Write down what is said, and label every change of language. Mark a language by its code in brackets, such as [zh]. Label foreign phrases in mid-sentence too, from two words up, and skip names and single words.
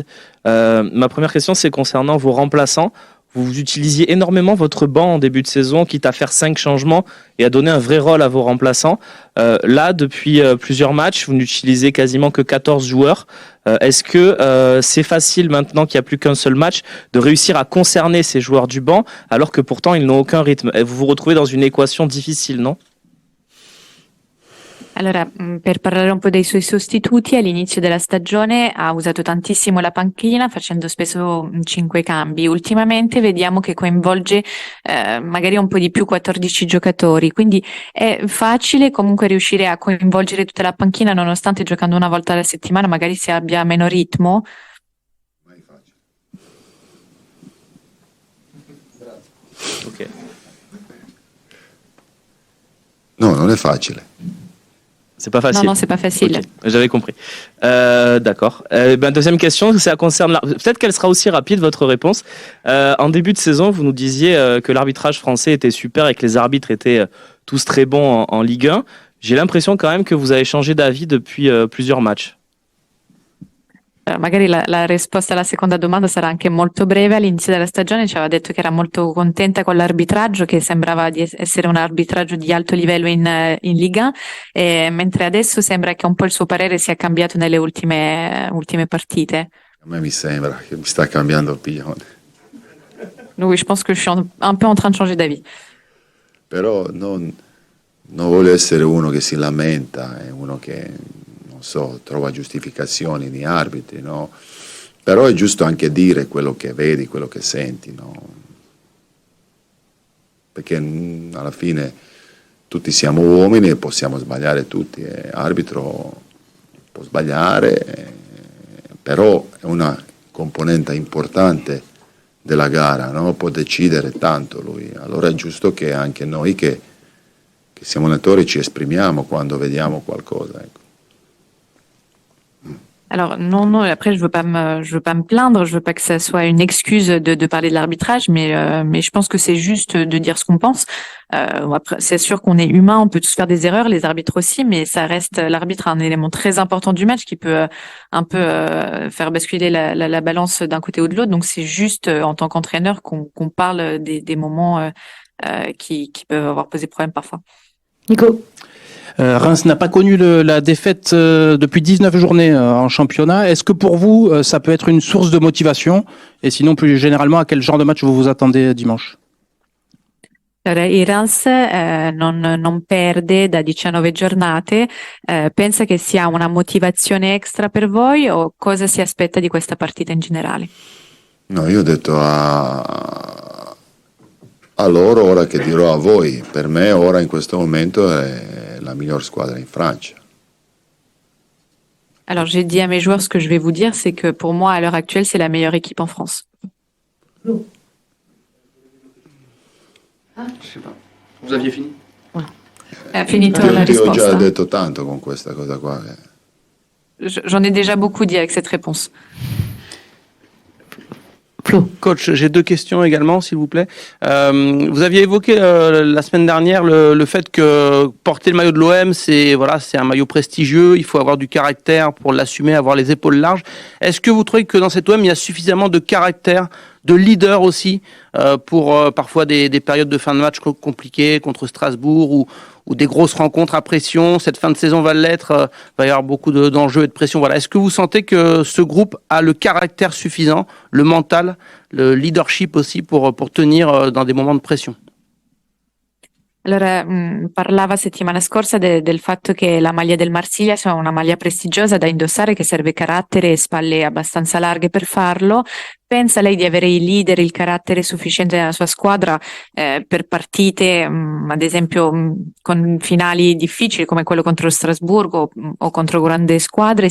[fr] Ma première question c'est concernant vos remplaçants. Vous utilisiez énormément votre banc en début de saison, quitte à faire 5 changements et à donner un vrai rôle à vos remplaçants. Là, depuis plusieurs matchs, vous n'utilisez quasiment que 14 joueurs. Est-ce que c'est facile maintenant qu'il n'y a plus qu'un seul match de réussir à concerner ces joueurs du banc alors que pourtant ils n'ont aucun rythme? Vous vous retrouvez dans une équation difficile, non? [it] Allora, per parlare un po' dei suoi sostituti, all'inizio della stagione ha usato tantissimo la panchina, facendo spesso 5 cambi. Ultimamente vediamo che coinvolge magari un po' di più 14 giocatori, quindi è facile comunque riuscire a coinvolgere tutta la panchina, nonostante giocando una volta alla settimana magari si abbia meno ritmo. Ok. No, non è facile. [fr] C'est pas facile. Non, c'est pas facile. Okay, j'avais compris. D'accord. Deuxième question, ça concerne. Peut-être qu'elle sera aussi rapide, votre réponse. En début de saison, vous nous disiez que l'arbitrage français était super et que les arbitres étaient tous très bons en Ligue 1. J'ai l'impression quand même que vous avez changé d'avis depuis plusieurs matchs. [it] Magari la risposta alla seconda domanda sarà anche molto breve. All'inizio della stagione ci aveva detto che era molto contenta con l'arbitraggio, che sembrava di essere un arbitraggio di alto livello in Liga, mentre adesso sembra che un po' il suo parere sia cambiato nelle ultime partite. A me mi sembra che mi sta cambiando opinione. [fr] Oui, je pense que je suis un peu en train de changer d'avis. [it] Però non voglio essere uno che si lamenta, è uno che, non so, trova giustificazioni di arbitri, no? Però è giusto anche dire quello che vedi, quello che senti, no? Perché alla fine tutti siamo uomini e possiamo sbagliare tutti, e arbitro può sbagliare, però è una componente importante della gara, no? Può decidere tanto lui, allora è giusto che anche noi che siamo allenatori ci esprimiamo quando vediamo qualcosa, ecco. [fr] Alors non, après je veux pas me plaindre, je veux pas que ça soit une excuse de parler de l'arbitrage, mais je pense que c'est juste de dire ce qu'on pense. Après, c'est sûr qu'on est humain, on peut tous faire des erreurs, les arbitres aussi, mais ça reste l'arbitre un élément très important du match qui peut un peu faire basculer la balance d'un côté ou de l'autre. Donc c'est juste en tant qu'entraîneur qu'on parle des moments qui peuvent avoir posé problème parfois. Nico. Reims n'a pas connu la défaite depuis 19 journées en championnat. Est-ce que pour vous, ça peut être une source de motivation? Et sinon, plus généralement, à quel genre de match vous vous attendez dimanche? [it] Allora, il Reims non perde da 19 giornate, pensa che sia una motivazione extra per voi o cosa si aspetta di questa partita in generale? No, io ho detto a loro, ora che dirò a voi, per me ora in questo momento è la miglior squadra in Francia. [fr] Alors j'ai dit à mes joueurs ce que je vais vous dire, c'est que pour moi à l'heure actuelle c'est la meilleure équipe en France. Je sais pas. Vous aviez fini? [it] Ha finito la Io ho già risposta? detto tanto con questa cosa qua. [fr] J'en ai déjà beaucoup dit avec cette réponse. Coach, j'ai deux questions également, s'il vous plaît. Vous aviez évoqué la semaine dernière le fait que porter le maillot de l'OM, c'est un maillot prestigieux, il faut avoir du caractère pour l'assumer, avoir les épaules larges. Est-ce que vous trouvez que dans cet OM, il y a suffisamment de caractère, de leader aussi, pour parfois des périodes de fin de match compliquées contre Strasbourg ou des grosses rencontres à pression? Cette fin de saison va l'être, va y avoir beaucoup d'enjeux et de pression. Voilà. Est-ce que vous sentez que ce groupe a le caractère suffisant, le mental, le leadership aussi pour tenir dans des moments de pression? [it] Allora, parlava settimana scorsa del fatto che la maglia del Marsiglia sia una maglia prestigiosa da indossare, che serve carattere e spalle abbastanza larghe per farlo. Pensa lei di avere i leader, il carattere sufficiente nella sua squadra per partite, ad esempio con finali difficili come quello contro Strasburgo o contro grandi squadre?